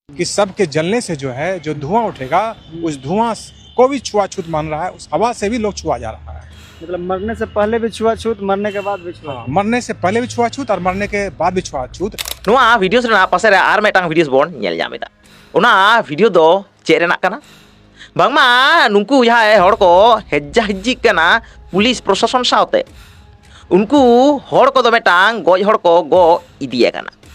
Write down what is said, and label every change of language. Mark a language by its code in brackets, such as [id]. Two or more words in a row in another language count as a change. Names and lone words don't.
[hi] कि सबके जलने से जो है जो धुआं उठेगा उस धुआं को भी छुआछूत मान रहा है, उस हवा से भी लोग छुआ जा रहा है। मतलब मरने से पहले भी छुआछूत, मरने के बाद भी छुआ। मरने से पहले भी छुआछूत और मरने के बाद भी छुआछूत। [sat] ᱱᱚᱣᱟ ᱵᱷᱤᱰᱤᱭᱳ ᱨᱮᱱᱟᱜ ᱯᱟᱥᱮ ᱨᱮ ᱟᱨ ᱢᱤᱫᱴᱟᱝ ᱵᱷᱤᱰᱤᱭᱳ ᱵᱚᱱ ᱧᱮᱞ ᱧᱟᱢ ᱮᱫᱟ। ᱚᱱᱟ ᱵᱷᱤᱰᱤᱭᱳ ᱫᱚ ᱪᱮᱫ ᱨᱮᱱᱟᱜ ᱠᱟᱱᱟ? ᱵᱟᱝᱢᱟ ᱱᱩᱠᱩ ᱡᱟᱦᱟᱸᱭ ᱦᱚᱲ ᱠᱚ ᱦᱮᱡᱡᱟ ᱦᱤᱡᱡᱤᱜ ᱠᱟᱱᱟ ᱯᱩᱞᱤᱥ ᱯᱨᱚᱥᱟᱥᱚᱱ ᱥᱟᱶᱛᱮ, ᱩᱱᱠᱩ ᱦᱚᱲ ᱠᱚᱫᱚ ᱢᱤᱫᱴᱟᱝ ᱜᱚᱡ ᱦᱚᱲ ᱠᱚ ᱜᱚᱡ ᱤᱫᱤᱭᱮ ᱠᱟᱱᱟ।